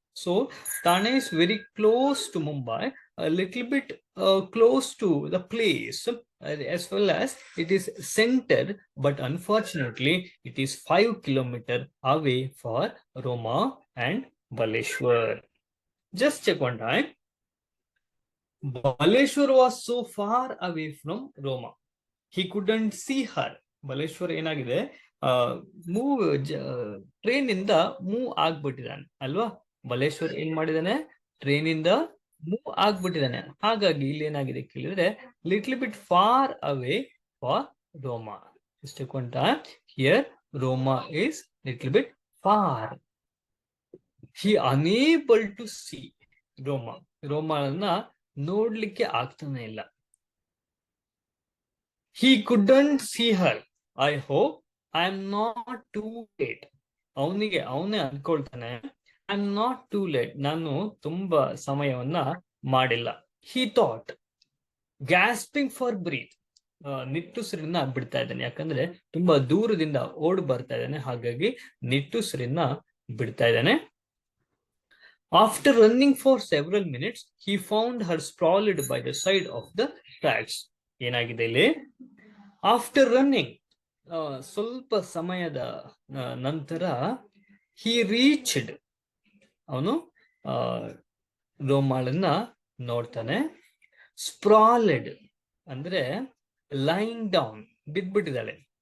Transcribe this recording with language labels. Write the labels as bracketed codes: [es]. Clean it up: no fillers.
[en] So, Thane is very close to Mumbai, a little bit close to the place, as well as it is centered, but unfortunately, it is 5 kilometers away for Roma and Baleshwar. Just check one time. Baleshwar was so far away from Roma. He couldn't see her. [kn] Baleshwar ಏನಾಗಿದೆ, move train ಇಂದ move ಆಗ್ಬಿಟ್ಟಿದ್ದಾನೆ ಅಲ್ವಾ. ಬಲೇಶ್ವರ್ ಏನ್ ಮಾಡಿದಾನೆ, train ಇಂದ move ಆಗ್ಬಿಟ್ಟಿದ್ದಾನೆ. ಹಾಗಾಗಿ ಇಲ್ಲಿ ಏನಾಗಿದೆ ಕೇಳಿದ್ರೆ [en] Little bit far away far Roma. [kn] ಇಷ್ಟು ಕೊಂಟ [en] Here Roma is little bit far. He unable to see Roma. [kn] ರೋಮಾಳನ್ನ ನೋಡ್ಲಿಕ್ಕೆ ಆಗ್ತಾನೆ ಇಲ್ಲ. [en] He couldn't see her. I hope I am not too late. [kn] ಅವನೇ ಅನ್ಕೊಳ್ತಾನೆ, [en] I am not too late, [kn] ನಾನು ತುಂಬಾ ಸಮಯವನ್ನ ಮಾಡಿಲ್ಲ. [en] He thought, gasping for breath. [kn] ನಿಟ್ಟುಸಿರನ್ನ ಬಿಡ್ತಾ ಇದ್ದಾನೆ, ಯಾಕಂದ್ರೆ ತುಂಬಾ ದೂರದಿಂದ ಓಡ್ ಬರ್ತಾ ಇದ್ದಾನೆ, ಹಾಗಾಗಿ ನಿಟ್ಟುಸಿರನ್ನ ಬಿಡ್ತಾ ಇದ್ದಾನೆ. [en] After running for several minutes, he found her sprawled by the side of the tracks. [kn] ಏನಾಗಿದೆ ಇಲ್ಲಿ, [en] after running, [kn] ಸ್ವಲ್ಪ ಸಮಯದ ನಂತರ [en] he reached, [kn] ಅವನು ರೋಮಾಳನ್ನ ನೋಡ್ತಾನೆ. ಸ್ಪ್ರಾಲೆಡ್ ಅಂದ್ರೆ [en] lying down, [kn] ಬಿದ್ಬಿಟ್ಟಿದ್ದಾಳೆ.